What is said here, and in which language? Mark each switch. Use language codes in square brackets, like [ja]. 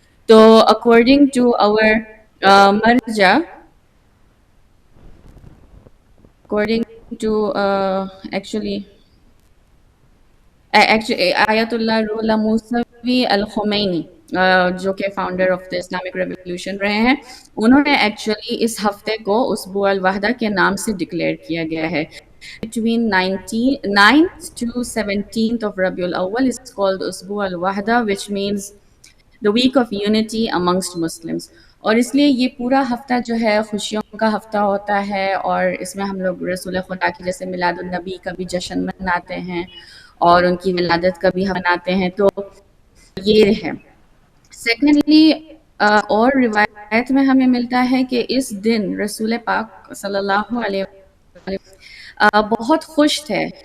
[en] तो according to our मर्जा, according to actually [ur] آیت اللہ روح اللہ موسوی الخمینی جو کہ [en] founder of the Islamic revolution [ur] رہے ہیں، انہوں نے ایکچولی اس ہفتے کو اسبوع الوحدہ کے نام سے ڈکلیئر کیا گیا ہے. [en] Between 9th to 17th of Rabiul Awwal is called Usbu al-Wahda, which means the week of unity amongst Muslims. [ur] اور اس لیے یہ پورا ہفتہ جو ہے خوشیوں کا ہفتہ ہوتا ہے، اور اس میں ہم لوگ رسول خدا کی جیسے میلاد النبی کا بھی جشن مناتے ہیں اور ان کی ولادت کا بھی ہم مناتے ہیں. تو یہ ہے. سیکنڈلی اور روایت میں ہمیں ملتا ہے کہ اس دن رسول پاک صلی اللہ علیہ وسلم بہت خوش تھے.